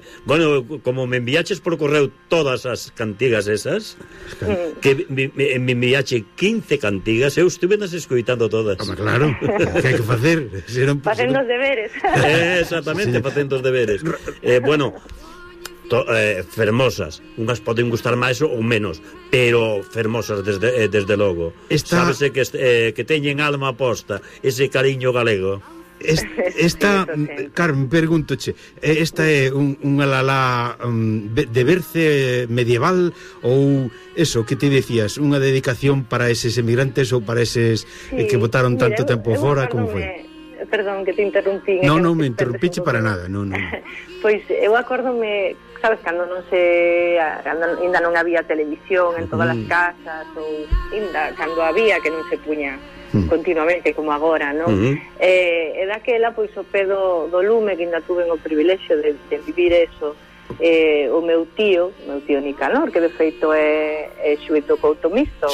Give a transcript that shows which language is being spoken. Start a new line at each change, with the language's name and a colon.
Spanish: Bueno, como
Galician: me enviaches
Spanish: por correo todas las cantigas esas, que me enviaste 15 cantigas, yo estuve escuchando todas. Como, claro, ¿qué hay que hacer? Hacen los deberes. Exactamente, hacen los deberes. Bueno, fermosas. Unas pueden gustar más o menos, pero fermosas desde luego. Esta...
Galician: Sabes que teñen alma aposta, ese cariño galego. Esta, Carmen, pregúntoche, ¿esta é un alalá de berce medieval ou eso que te decías, unha dedicación para eses emigrantes ou para eses que botaron tanto tempo fora, como foi? Perdón, que te interrumpí. Non, me interrumpiche para nada, non. Pois eu acórdome, sabes, cando non se... Ainda non había televisión en todas as casas, ou ainda cando había que non se puña continuamente, como agora, non? E daquela, pois, o pedo do lume, que ainda tuve o privilexio de vivir eso, o meu tío Nicanor, que de feito é xuito couto misto,